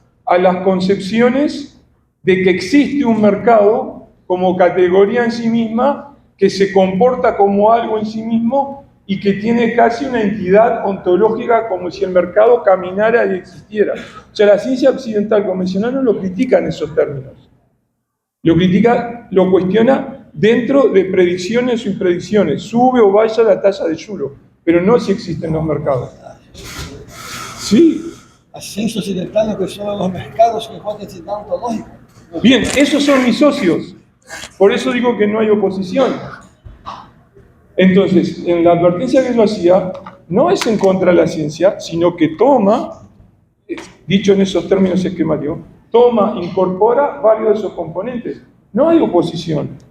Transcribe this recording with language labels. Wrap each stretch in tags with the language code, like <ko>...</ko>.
<es>a las concepciones de que existe un mercado como categoría en sí misma, que se comporta como algo en sí mismo y que tiene casi una entidad ontológica como si el mercado caminara y existiera. O sea, la ciencia occidental convencional no lo critica en esos términos. Lo critica, lo cuestiona dentro de predicciones o impredicciones. Sube o baja la tasa de Shuro, pero no si existen los mercados. Sí.</es> <pt>A ciência ocidental não questiona os mercados que enquanto entidade ontológica.</pt> <es>Bien, esos son mis socios. Por eso digo que no hay oposición. Entonces, en la advertencia que yo hacía, no es en contra de la ciencia, sino que toma, dicho en esos términos esquemáticos, toma, incorpora varios de esos componentes. No hay oposición.</es>